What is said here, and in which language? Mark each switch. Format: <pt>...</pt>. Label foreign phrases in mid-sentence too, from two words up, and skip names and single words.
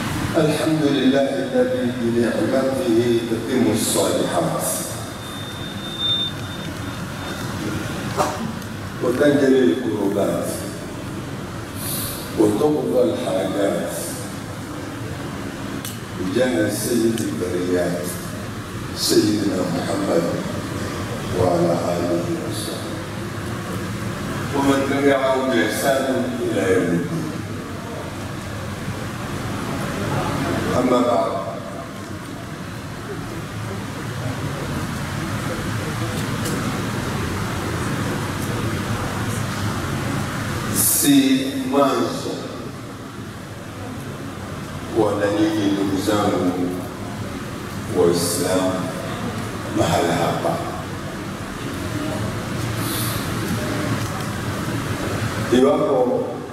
<ar>الحمد لله الذي بنعمته تتم الصالحات وتنجلي الكروبات وتقضى الحاجات بجاه سيد البريات سيدنا محمد وعلى آله وصحبه ومن تبعه بإحسان إلى يوم الدين. أما بعد،</ar> <sw>si mwanzo wala nyinyi ndugu zangu Waislamu mahala hapa, iwapo</sw>